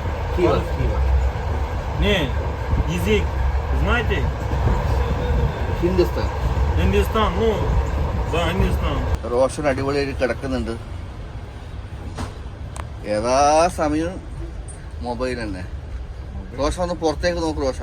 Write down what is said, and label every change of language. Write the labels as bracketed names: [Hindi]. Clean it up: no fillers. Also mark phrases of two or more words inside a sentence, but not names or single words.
[Russian] Киева. Не, язык, знаете? ഹിന്ദുസ്ഥാൻ. Hindistan, ну, да, Hindistan. [Malayalam] റോഷൻ അടിപൊളിയായിട്ട് കിടക്കുന്നുണ്ട്. ഏതാ സമയം മൊബൈൽ തന്നെ. റോഷ ഒന്ന് പുറത്തേക്ക് നോക്ക് റോഷ.